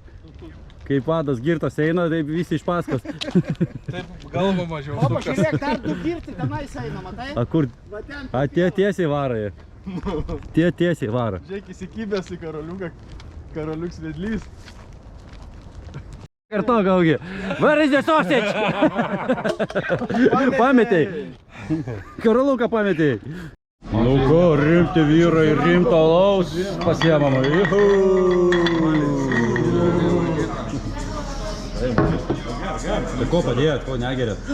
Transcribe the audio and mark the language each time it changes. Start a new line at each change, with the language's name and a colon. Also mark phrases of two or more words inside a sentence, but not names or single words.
Lithuanian: Kai vadas girtas eina, taip visi iš paskos. Taip galva mažiau O, sukas. pažiūrėk, dar du girti tenais eina, matai? A kur? Va ten. A tie tiesiai vara. Tie tiesiai vara. Žiūrėk, įsikibęs į karoliuką, karoliuks vedlys. Kartu gaugi.
English: Where is the sausage?
Lithuanian: Pametei. Karoluką pametei. Nu ką, rimti vyrai, rimto alaus pasiemama. Tai ko padėjot, ko negerėt?